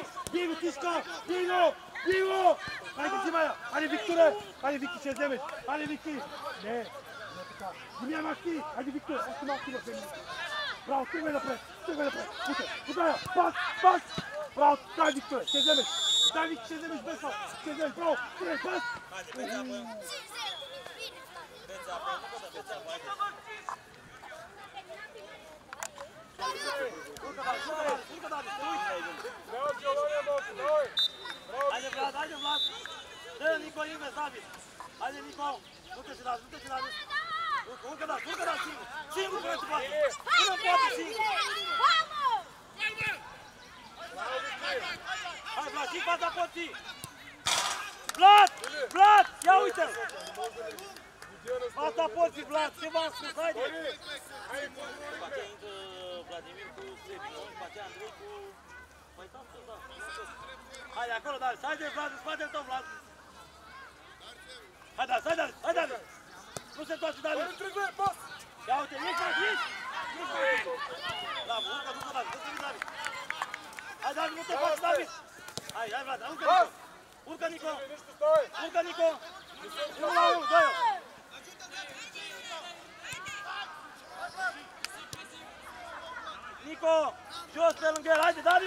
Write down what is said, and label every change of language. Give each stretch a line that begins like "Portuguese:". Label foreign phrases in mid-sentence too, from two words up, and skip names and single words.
Bulgarian: Диго, тиска! Диго! Диго! Айде, взимай! Айде, Викторе! Айде, Вики, ще вземеш! Айде, Вики! Не така. Димия, Макси! Айде, Виктор! Още малко има 2 минути. Браво, тръгвай напред! Тръгвай напред! Удай! Пас! Пас! Браво! Дай, Викторе! Ще вземеш! Дай, Вики, ще вземеш без фал! Ще вземеш! Браво! Тръгвай! Пас!
Romanian: urcă, David, urcă, David, te uiți.
Bulgarian: Трябва желание, малко, давай!
Romanian: Haide, Vlad, haide, Vlad. Dă, Nico, invers, David. Haide, Nico. Du-te și David, du-te și David. Urcă, David, urcă, David, singur. Singur până în poate. Până în poate, singur. Hai, Vlad, și fața porții. Vlad! Vlad! Ia uite-l! Fața porții, Vlad, ce v-am spus, haide! După aceea intră Vladimir cu Sebi, nu? După aceea Andrei cu... Păi, da, da. Haide, acolo, David, haide, Vlad, în spatele tău, Vlad! Hai, David, hai, David, hai, David! Nu se întoarce, David!
Bulgarian: Тони, тръгвай, пас!
Romanian: Ia uite, ieși, David, ieși! Bravo, urca, David, David. Hai, David, nu te faci, David. Hai, Vlad, urca, Nico. Urca, Nico. Urca, Nico. 1-1, 2-1. Nico, jos pe lângă el, haide, Darius!